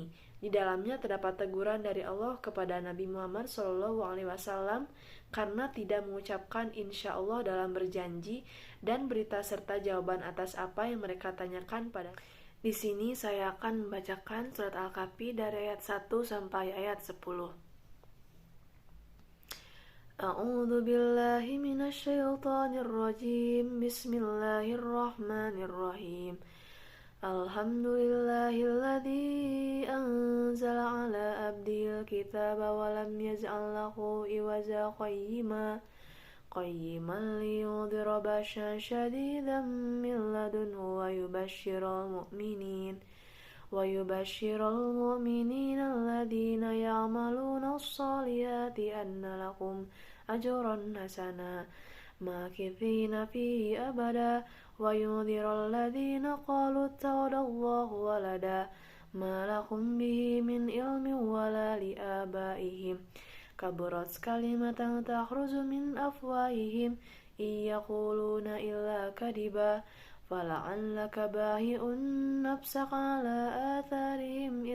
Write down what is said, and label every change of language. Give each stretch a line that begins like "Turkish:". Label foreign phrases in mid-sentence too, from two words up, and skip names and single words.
Indonesian: Di dalamnya terdapat teguran dari Allah kepada Nabi Muhammad SAW karena tidak mengucapkan
Arabic: إن شاء الله
Indonesian: dalam berjanji, dan berita serta jawaban atas apa yang mereka tanyakan pada. Di sini saya akan membacakan surat Al-Kahfi dari ayat 1 sampai ayat 10.
Arabic: أعوذ بالله من الشيطان الرجيم. بسم الله الرحمن الرحيم. الحمد لله الذي أنزل على عبده الكتاب ولم يجعل له عوجا قيما لينذر بأسا شديدا من لدنه ويبشر المؤمنين الذين يعملون الصالحات أن لهم أجرا حسنا ماكثين فيه أبدا وينذر الذين قالوا اتخذ الله ولدا ما لهم به من علم ولا لآبائهم كبرت كلمة تخرج من أفواههم إن يقولون إلا كذبا فلعلك باهئ نفسك على آثارهم